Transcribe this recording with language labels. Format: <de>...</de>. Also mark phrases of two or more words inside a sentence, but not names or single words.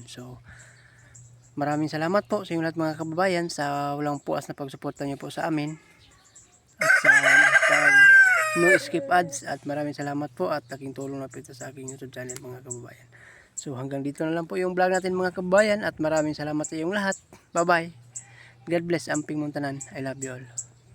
<tl>So, maraming salamat po sa inyong lahat mga kababayan sa walang puas na pagsuporta nyo po sa amin. At sa</tl> <en>no skip ads,</en> <tl>at maraming salamat po at laking tulong na po ito sa aking YouTube channel mga kababayan. So hanggang dito na lang po yung vlog natin mga kababayan, at maraming salamat sa inyong lahat.</tl> <en>Bye bye. God bless Amping Muntanan. I love you all.</en>